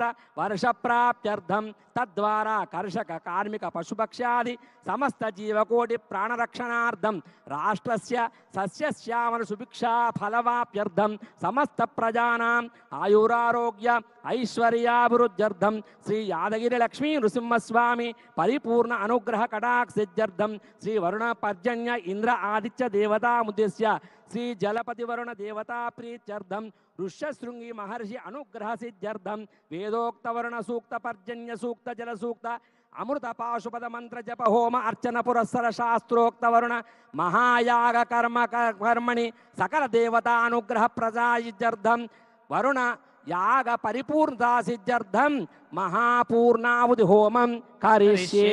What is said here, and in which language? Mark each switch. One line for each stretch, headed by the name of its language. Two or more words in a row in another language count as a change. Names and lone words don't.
Sanskrit: वर्ष प्राप्त्यर्थं तद्वारा कर्षक कार्मिक पशुपक्ष्यादि समस्त जीवकोटि प्राणरक्षणार्थं राष्ट्रस्य सस्यश्यामल सुभिक्षा फलवाप्यर्थं समस्त प्रजानाम् आयुरारोग्य ऐश्वर्याभिवृद्ध्यर्थं श्री यादगिरि लक्ष्मी नृसिंहस्वामी परिपूर्ण अनुग्रह कटाक्ष सिद्ध्यर्थं श्री वरुण पर्जन्य इंद्र आदित्य देवता मुद्देश्य श्री जलपति वरुण देवता प्रीत्यर्थं ऋष्यशृङ्गि महर्षि अनुग्रह सिद्ध्यर्थं वेदोक्त वरुण सूक्त पर्जन्य सूक्त जल सूक्त अमृत पाशुपद मन्त्र जप होम अर्चन पुरस्सर शास्त्रोक्त वरुण महायाग कर्मणि सकल देवता अनुग्रह प्रजायित्यर्थं वरुण याग परिपूर्णता सिद्ध्यर्थं महापूर्णाहुति होमं करिष्ये.